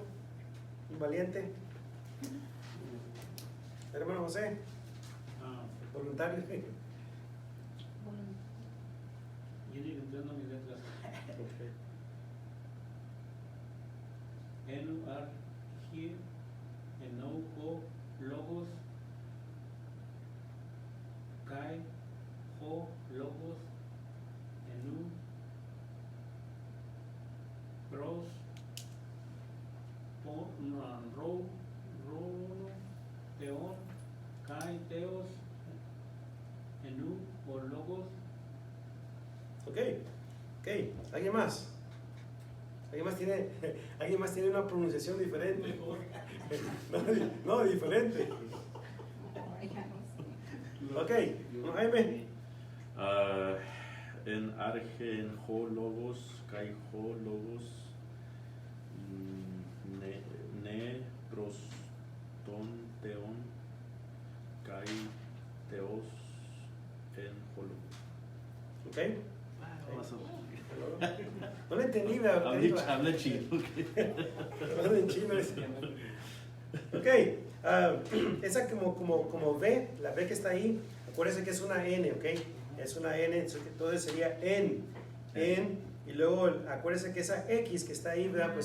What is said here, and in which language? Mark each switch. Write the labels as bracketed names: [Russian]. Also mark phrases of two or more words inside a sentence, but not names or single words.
[Spanish] ¿Un valiente? Hermano José, voluntario. tiene que entender mis letras. Ok. [Greek] Εν, αρ, χη, ην, ο, λόγος, και, ο, λόγος, ην, προς, πο, νο, ρο, θεόν, και, θεός, ην, ο λόγος. [Spanish] Ok, ok. ¿Alguien más? ¿Alguien más tiene una pronunciación diferente? Mejor. No, diferente. Ok, Jaime. [Greek] Εν αρχή, ην ο, λόγος, και, ο, λόγος, ην, προς, τον, θεόν, και, θεός, ην ο, λόγος. [Spanish] Ok. Más o menos. No le entendí, ¿verdad? Habla chino. Hablando en chino. Ok, esa como V, la V que está ahí, acuérdense que es una N, ok, es una N, entonces sería en, y luego acuérdense que esa X que está ahí, ¿verdad?